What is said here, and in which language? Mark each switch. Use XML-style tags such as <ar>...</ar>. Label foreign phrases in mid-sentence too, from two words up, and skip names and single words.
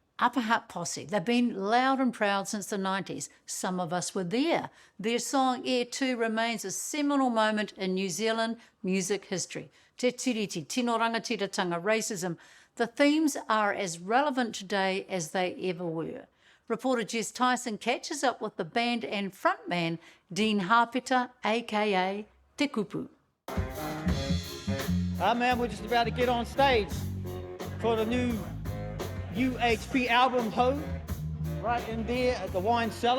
<en>Upper Hutt Posse. They've been loud and proud since the 90s. Some of us were there. Their song Air 2 remains a seminal moment in New Zealand music history.</en> <mi>Te Tiriti, tino rangatiratanga,</mi> <en>racism. The themes are as relevant today as they ever were. Reporter Jess Tyson catches up with the band and frontman, Dean Hapeteā A.K.A Te Kupu. Man, we're just about to get on stage for the new UHP album, Ho, right in there at the wine cellar.</en>